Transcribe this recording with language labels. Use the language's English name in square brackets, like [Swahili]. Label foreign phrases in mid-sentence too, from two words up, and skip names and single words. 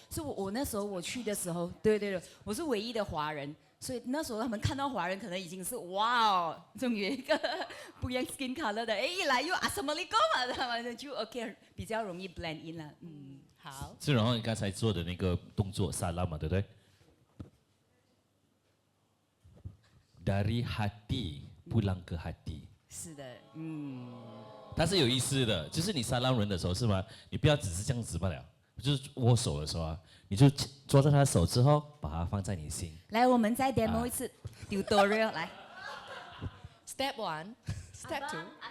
[Chinese] 所以我那时候我去的时候，对，我是唯一的华人，所以那时候他们看到华人可能已经是哇，终于有一个不一样 [English] skin color [Chinese] 的，一来又 Assalamualaikum， 他们就 OK， 比较容易 [English] blend in [Chinese] 了。好。是，然后你刚才做的那个动作 salam 嘛，对不对 ？ [Malay] Dari hati pulang ke hati。 [Chinese] 是的，它是有意思的，就是你沙浪人的时候是吗？你不要只是这样子罢了，就是握手的时候啊，你就抓着他的手之后，把它放在你心。来，我们再 demo 一次 tutorial 来。 [English] Step 1 Step 2。